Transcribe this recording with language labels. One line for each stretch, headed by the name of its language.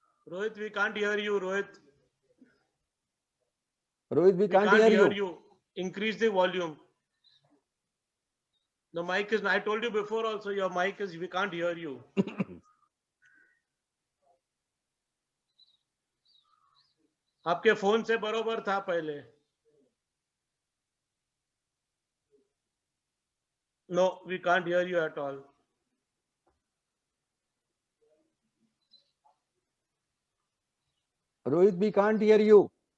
English: Rohit, we can't hear you, Rohit. Rohit, we can't hear you. Increase the volume. The mic is, I told you before also, your mic is, we can't hear you.
Hindi: आपके phone से बरोबर था पहले.
English: No, we can't hear you at all. Rohit, we can't hear you.